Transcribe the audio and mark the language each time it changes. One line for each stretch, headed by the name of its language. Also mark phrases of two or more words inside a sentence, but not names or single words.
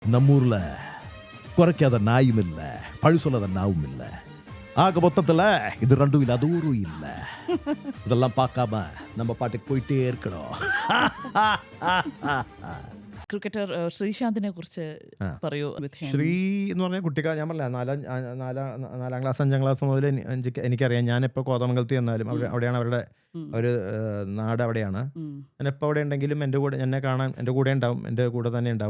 Tamil: நம்மூர்ல குறைக்காத நாயும் இல்ல, பழு சொல்லாத நாவும் இல்ல. ஆக மொத்தத்துல இது ரெண்டும் இல்ல, அது ஒரு இல்ல. இதெல்லாம் பார்க்காம நம்ம பாட்டுக்கு போயிட்டே இருக்கணும்.
Malayalam: ക്രിക്കറ്റർ ശ്രീശാന്തിനെ കുറിച്ച് പറയൂ. ശ്രീ എന്ന് പറഞ്ഞാൽ ഞാൻ പറഞ്ഞില്ല, നാലാം ക്ലാസ് 5ാം ക്ലാസ് മുതൽ എനിക്കറിയാം. ഞാനിപ്പോൾ കോതമംഗലത്ത് ചെന്നാലും അവിടെയാണ് അവരുടെ ഒരു നാട്, അവിടെയാണ്. ഞാനെപ്പോൾ അവിടെ ഉണ്ടെങ്കിലും എൻ്റെ കൂടെ എന്നെ കാണാൻ എൻ്റെ കൂടെ ഉണ്ടാവും, എൻ്റെ കൂടെ തന്നെ ഉണ്ടാവും.